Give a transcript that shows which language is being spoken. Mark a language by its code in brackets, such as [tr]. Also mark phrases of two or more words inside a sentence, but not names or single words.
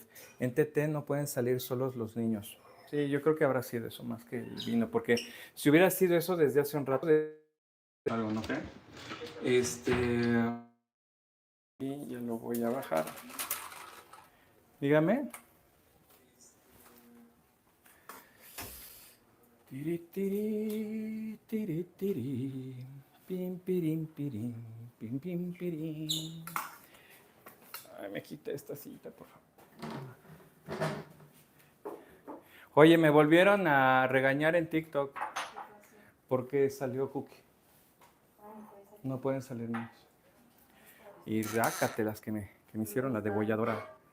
[es] En TT no pueden salir solos los niños. Sí, yo creo que habrá sido eso más que el vino, porque si hubiera sido eso desde hace un rato, algo, ¿no creen? Y ya lo voy a bajar. Dígame. Tiri, tiri, tiri, tiri. Pim, pirim, pirim. Pim, pim, pirim. Ay, me quita esta cita, por favor. Oye, me volvieron a regañar en TikTok porque salió Cookie. No pueden salir niños. Y rácatelas que me hicieron la degolladora.